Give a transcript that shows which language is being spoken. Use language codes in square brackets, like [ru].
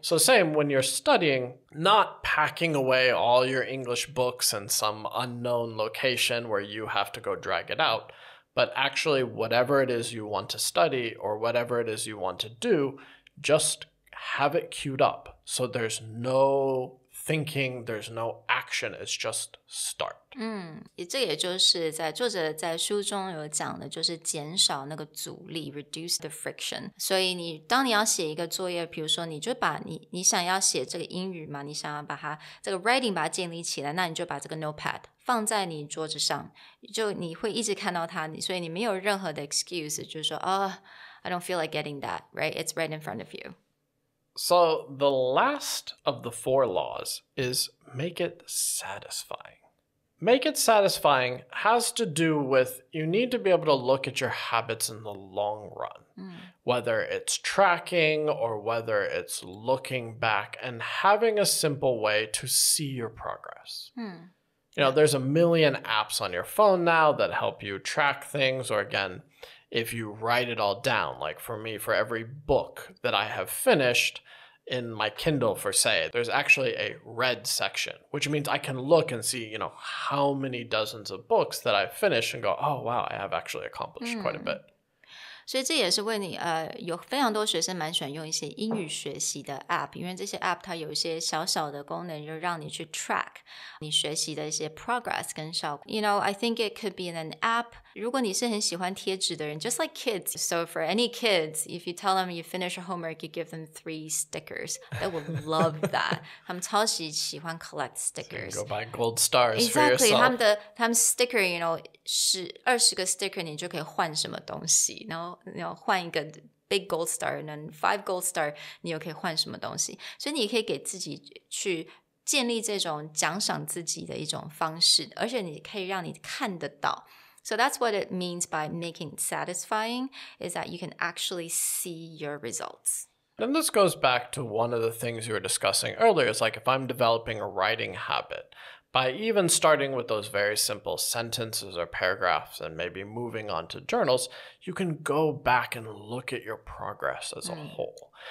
[en] So same when you're studying, not packing away all your English books in some unknown location where you have to go drag it out, but actually whatever it is you want to study or whatever it is you want to do, just have it queued up. So there's no thinking, there's no action, it's just start. [zh] 这也就是作者在书中有讲的，就是减少那个阻力 [en] reduce the friction. [zh] 所以当你要写一个作业，比如说你就把你想要写这个英语嘛，你想要把它这个 writing 把它建立起来，那你就把这个 notepad 放在你桌子上，就你会一直看到它，所以你没有任何的 excuse 就是说 [en] I don't feel like getting that, right? It's right in front of you. So the last of the 4 laws is make it satisfying. Make it satisfying has to do with you need to be able to look at your habits in the long run, whether it's tracking or whether it's looking back and having a simple way to see your progress. You know, there's a million apps on your phone now that help you track things, or again, if you write it all down, like for me, for every book that I have finished in my Kindle, for say, there's actually a red section, which means I can look and see, you know, how many dozens of books that I've finished and go, oh, wow, I have actually accomplished quite a bit. [zh] 所以这也是为你有非常多学生蛮喜欢用一些英语学习的 app， 因为这些 app 它有一些小小的功能，就让你去 track 你学习的一些 progress 跟效果。 [en] You know, I think it could be an app. [zh] 如果你是很喜欢贴纸的人 [en] just like kids. So for any kids, if you tell them you finish your homework, you give them 3 stickers. They will love that. [zh] 他们超级喜欢 [en] collect stickers. So you go buy gold stars Exactly. for yourself. [zh] 他们 sticker, [en] you know, [zh] 20个 sticker 你就可以换什么东西，然后换一个 big gold star， 然后5 gold star 你又可以换什么东西，所以你可以给自己去建立这种奖赏自己的一种方式，而且你可以让你看得到。 [en] So that's what it means by making it satisfying, is that you can actually see your results. And this goes back to one of the things you were discussing earlier. It's like if I'm developing a writing habit, by even starting with those very simple sentences or paragraphs and maybe moving on to journals, you can go back and look at your progress as a whole.